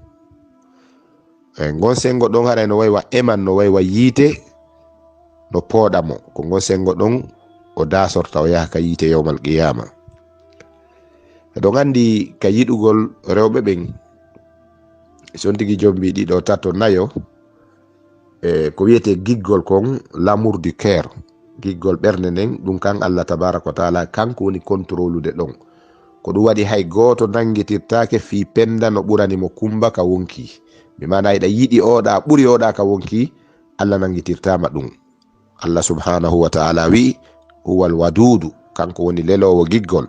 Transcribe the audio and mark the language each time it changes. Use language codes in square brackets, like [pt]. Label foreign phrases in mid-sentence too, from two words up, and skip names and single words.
[ff] Ngon sengo ɗon haray no waywa eman, no waywa yiite no pooɗamo, ko ngon sengo ɗon o dasorta o yaha ka yiite [ar] يوم القيامة. [ff] Eɗon andi ka yiɗugol rewɓe ɓen son tigi jombi ɗiɗo tato nayo ko wiyete giggol kon [fr] l'amour du cœur, [ff] giggol ɓernde nden ɗum kan Allah [ar] تبارك وتعالى [ff] kanko woni controlude ɗon, ko ɗum waɗi hay goto nangitirtake fi penda no ɓuranimo kumba ka wonki, mi mana yiɗa yiɗi oɗa ɓuri oɗa ka wonki, Allah nangitirtama ɗum. Allah [ar] سبحانه وتعالى [ff] wi [ar] هو الودود, [ff] kanko woni lelowo giggol.